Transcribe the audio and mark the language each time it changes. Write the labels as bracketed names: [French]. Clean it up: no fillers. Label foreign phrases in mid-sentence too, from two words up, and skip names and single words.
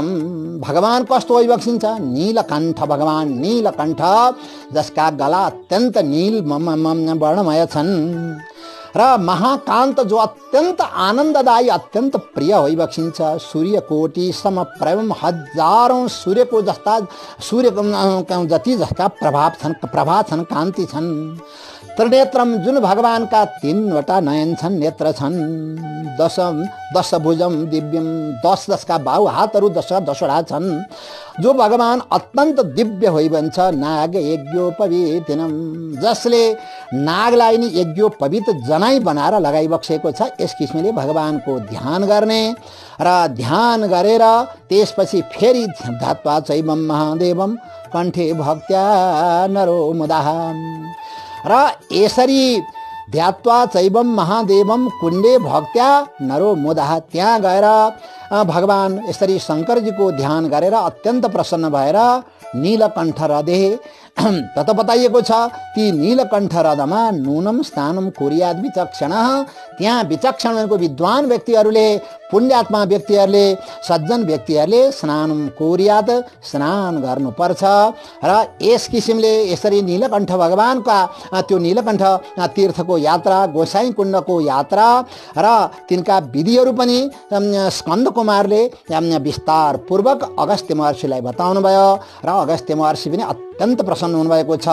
[Nepali] भगवान कस्तो होइबक्सिन्छ? नीलकण्ठ, भगवान नीलकण्ठ जसका गला अत्यन्त नील वर्णमय छन् र महाकान्त जो अत्यन्त आनन्ददायी, अत्यन्त प्रिय होइबक्सिन्छ। [Sanskrit] सूर्यकोटि समप्रभम, [Nepali] हजारौं सूर्यको जस्ता, सूर्यको जति जस्ता प्रभा छन्, कान्ति छन्। त्रिनेत्रम, जुन भगवानका 3वटा नयन छन्, नेत्र छन्। [Sanskrit] दश भुजम दिव्यम, [Nepali] 10 जसका बाहु हातहरू 10वटा छन्। जो भगवान अत्यन्त दिव्य होइबन्छ। [Sanskrit] नाग यज्ञोपवीतिनम, [Nepali] जसले नागलाई नि यज्ञोपवीत जनाई बनाएर लगाइबक्सेको छ। यस किसिमले भगवानको ध्यान गर्ने र ध्यान गरेर त्यसपछि फेरि [Sanskrit] ध्यात्वा चैवम महादेवम कंठे भक्त्या नरो मुदा। [Nepali] र यसरी [Sanskrit] ध्यात्वा चैवम महादेवम कुण्डे भक्त्या नरो मुदा, [Nepali] त्यहाँ गएर भगवान यसरी शङ्करजीको ध्यान गरेर अत्यन्त प्रसन्न भएर नीलकण्ठ हृदय तत बताइएको छ ती नीलकण्ठ हृदयमा [Sanskrit] नुनम स्नानम कुर्याद विचक्षण, [Nepali] त्यहाँ विचक्षण भनेको विद्वान व्यक्तिहरूले, पुण्यात्मा व्यक्तिहरूले, सज्जन व्यक्तिहरूले [Sanskrit] स्नान कुर्याद [Nepali] स्नान गर्नुपर्छ। र यस किसिमले यसरी नीलकण्ठ भगवानका त्यो नीलकण्ठ तीर्थको यात्रा, गोसाई कुण्डको यात्रा र तिनका विधिहरू पनि स्कन्द कुमारले विस्तारपूर्वक अगस्त्य महर्षिलाई बताउनु भयो र अगस्त्य महर्षि पनि अत्यन्त प्रसन्न हुनुभएको छ।